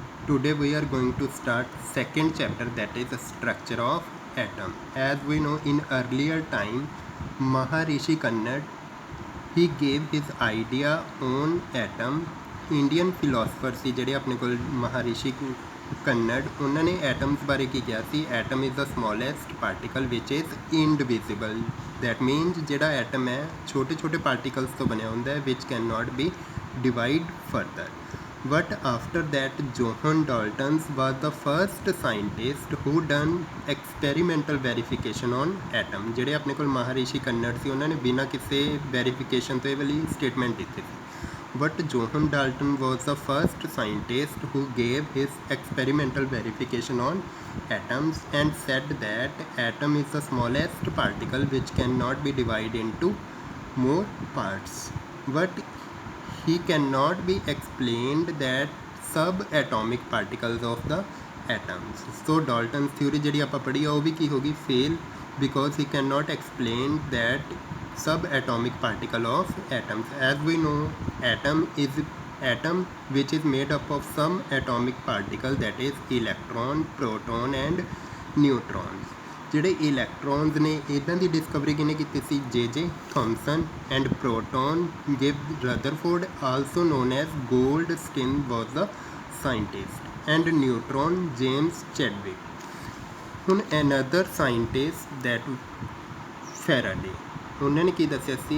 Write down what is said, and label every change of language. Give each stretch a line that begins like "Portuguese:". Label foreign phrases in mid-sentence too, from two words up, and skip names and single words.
English: Today we are going to start second chapter, that is the structure of atom. As we know, in earlier time Maharishi Kannad, he gave his idea on atom. Indian philosopher
Punjabi: ਸੀ ਜਿਹੜੇ ਆਪਣੇ ਕੋਲ ਮਹਾਰਿਸ਼ੀ ਕੰਨੜ, ਉਹਨਾਂ ਨੇ ਐਟਮਸ ਬਾਰੇ ਕੀ ਕਿਹਾ ਸੀ?
English: atom is the smallest particle which is indivisible. that means
Punjabi: ਜਿਹੜਾ ਐਟਮ ਹੈ ਛੋਟੇ ਛੋਟੇ ਪਾਰਟੀਕਲਸ ਤੋਂ ਬਣਿਆ ਹੁੰਦਾ ਹੈ
English: which cannot be divided further. But after that, Johann Dalton was the first scientist who done experimental verification on atom।
Punjabi: ਜਿਹੜੇ ਆਪਣੇ ਕੋਲ ਮਹਾਰਿਸ਼ੀ ਕੰਨੜ ਸੀ ਉਹਨਾਂ ਨੇ ਬਿਨਾਂ ਕਿਸੇ ਵੈਰੀਫਿਕੇਸ਼ਨ ਤੋਂ ਇਹ ਵਾਲੀ ਸਟੇਟਮੈਂਟ ਦਿੱਤੀ ਸੀ।
English: But Johann Dalton was the first scientist who gave his experimental verification on atoms and said that atom is the smallest particle which cannot be divided into more parts. But he cannot be explained that subatomic particles of the atoms. So Dalton's theory
Punjabi: ਜਿਹੜੀ ਆਪਾਂ ਪੜ੍ਹੀ ਆ ਉਹ ਵੀ ਕੀ ਹੋਗੀ?
English: fail, because he cannot explain that subatomic particle of atoms. As we know, atom which is made up of some atomic particle, that is electron, proton and neutrons.
Punjabi: ਜਿਹੜੇ ਇਲੈਕਟ੍ਰੋਨਸ ਨੇ ਇੱਦਾਂ ਦੀ ਡਿਸਕਵਰੀ ਕਿਹਨੇ ਕੀਤੀ ਸੀ? ਜੇ ਥੋਮਸਨ।
English: and proton give Rutherford, also known as Goldstein was the scientist. and neutron James Chadwick.
Punjabi: ਹੁਣ
English: another scientist that
Punjabi: ਫੈਰਾਡੇ, ਉਹਨਾਂ ਨੇ ਕੀ ਦੱਸਿਆ ਸੀ?